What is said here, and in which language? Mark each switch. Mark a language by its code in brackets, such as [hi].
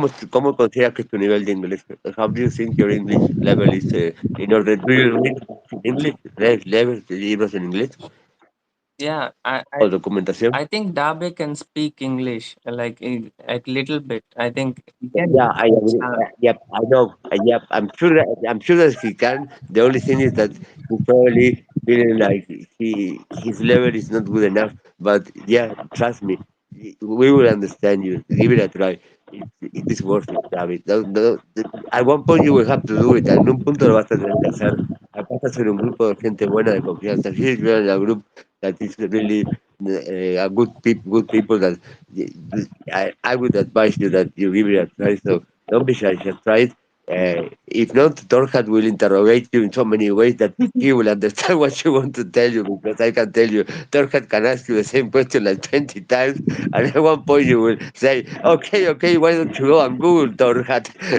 [es] ¿Cómo consideras que es tu nivel de inglés? [en] How do you think your English level is in order? Do you read in English? [es] ¿Lees libros en inglés [en] Yeah, [es] o documentación? [en] I think Dabe can speak English like little bit. I think he can. Yeah, I agree. Yep, I know. Yep, I'm sure that he can. The only thing is that he's probably feeling like his level is not good enough. But yeah, trust me, we will understand you. Give it a try. It is worth it, David. At one point you will have to do it. [es] En un punto lo vas a tener que hacer. Acá estás en un grupo de gente buena de confianza. [en] Here you are in a group that is really a good people that I would advise you that you give it a try. So don't be shy, just try it. If not, Torhat will interrogate you in so many ways that he will understand what you want to tell you, because I can tell you, Torhat can ask you the same question like 20 times, and at one point you will say, okay, why don't you go and Google Torhat?